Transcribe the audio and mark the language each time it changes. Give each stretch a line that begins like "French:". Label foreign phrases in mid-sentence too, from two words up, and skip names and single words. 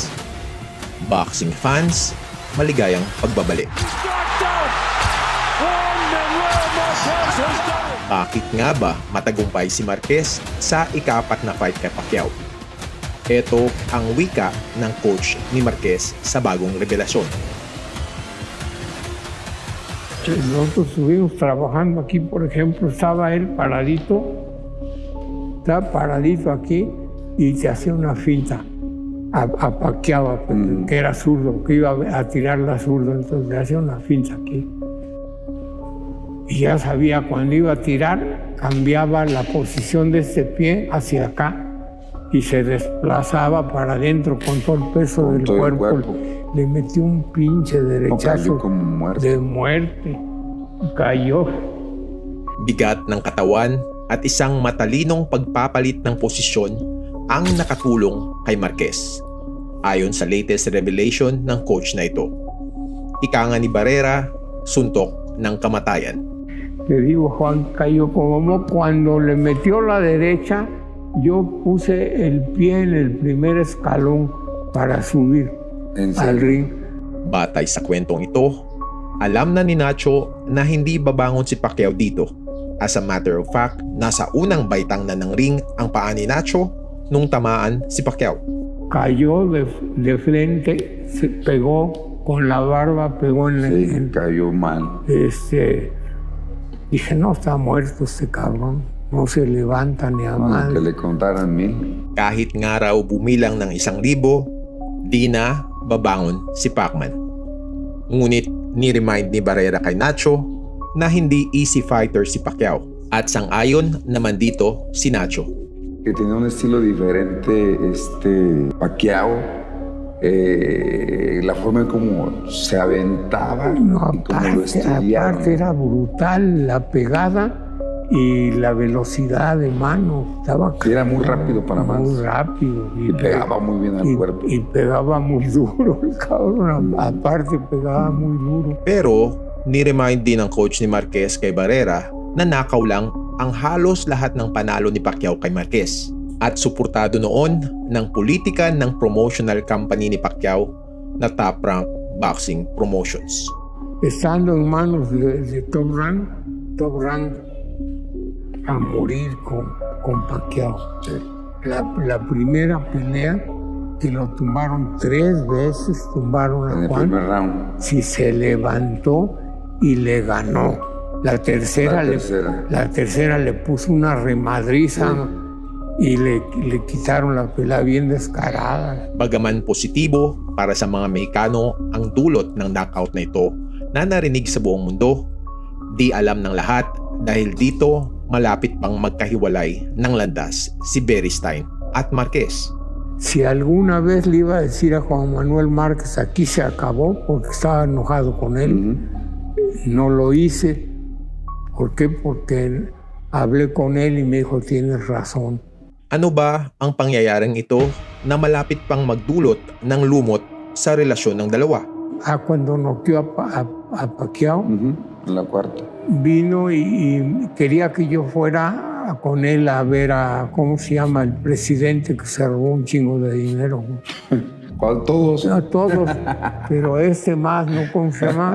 English: Boxing fans,
Filipino: maligayang pagbabalik. Bakit nga ba matagumpay si Marquez sa ika-4 na fight kay Pacquiao? Ito ang wika ng coach ni Marquez sa bagong revelasyon.
Spanish: Nosotros estuvimos trabajando aquí, por ejemplo, estaba él paradito aquí y te hacía una finta a Pacquiao, que era zurdo, que iba a tirar la zurda, entonces le hacía una finta aquí. Y ya sabía cuando iba a tirar, cambiaba la posición de este pie hacia acá y se desplazaba para adentro con todo el peso del cuerpo. Le metió un pinche derechazo de muerte. Cayó.
Filipino: Bigat ng katawan at isang matalinong pagpapalit ng posisyon ang nakatulong kay Marquez, ayon sa
English: latest revelation
Filipino: ng coach na ito. Ika nga ni Barrera, suntok ng kamatayan.
Spanish: Le digo, Juan, cayó como cuando le metió la derecha, yo puse el pie en el primer escalón para subir al ring.
Filipino: Batay sa kwentong ito, alam na ni Nacho na hindi babangon si Pacquiao dito.
English: As a matter of fact,
Filipino: nasa unang baitang na ng ring ang paa ni Nacho nung tamaan si Pacquiao.
Spanish: Cayó de frente, se pegó con la barba, pegó en el... cayó mal. Dije, no, está muerto este cabrón. No se levanta ni a mal. Que le contaran 1,000.
Filipino: Kahit nga raw bumilang ng 1,000, di na babangon si Pacman. Ngunit ni-remind ni Barrera kay Nacho na hindi
English: easy fighter
Filipino: si Pacquiao. At sang-ayon naman dito si Nacho.
Spanish: Que tenía un estilo diferente Pacquiao. La forma en como se aventaba, no, y como lo estudiaba. Aparte era brutal la pegada y la velocidad de mano. Era muy rápido para más. Muy rápido. Y pegaba muy bien al cuerpo. Y pegaba muy duro, el cabrón. Aparte pegaba muy duro.
Filipino: Pero ni-remind din ng coach ni Marquez kay Barrera na nakaw lang ang halos lahat ng panalo ni Pacquiao kay Marquez. At suportado noon ng politika ng promotional company ni Pacquiao na Top Rank Boxing Promotions.
Spanish: Estando en manos de Top Rank a morir con Pacquiao. Sí. La primera pelea que lo tumbaron 3 veces, tumbaron a Juan. En el primer round. Si se levantó y le ganó. La tercera le puso una remadriza. Sí. Y le quitaron la pelea bien descarada.
Filipino: Bagaman positibo para sa mga Mexicano ang dulot ng knockout na ito na narinig sa buong mundo, di alam ng lahat dahil dito malapit pang magkahiwalay ng landas si Beristain at Marquez.
Spanish: Si alguna vez le iba a decir a Juan Manuel Márquez aquí se acabó porque estaba enojado con él, no lo hice. ¿Por qué? Porque hablé con él y me dijo tienes razón.
Filipino: Ano ba ang pangyayaring ito na malapit pang magdulot ng lumot sa relasyon ng dalawa?
Spanish: Cuando noqueó a Pacquiao, en la cuarta, vino y quería que yo fuera con él a ver a, ¿cómo se llama? El presidente que se robó un chingo de dinero. ¿Cuál? Todos. No, todos, pero más, ¿no? ¿Cómo se llama?